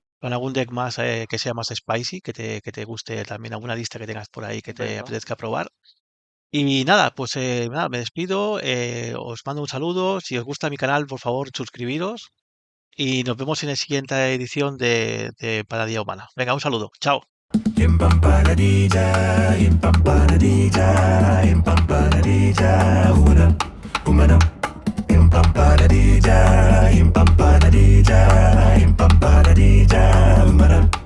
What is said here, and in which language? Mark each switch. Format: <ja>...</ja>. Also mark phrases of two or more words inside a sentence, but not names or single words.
<es>con algún deck más que sea más spicy, que te guste también, alguna lista que tengas por ahí que te Venga, apetezca probar. Y nada, pues nada, me despido, os mando un saludo. Si os gusta mi canal, por favor, suscribiros y nos vemos en la siguiente edición de Paradía Humana. Venga, un saludo. Chao. Impampanadija, impampanadija, impampanadija, humana, impampanadija, impampanadija, impampanadija, humana.</es>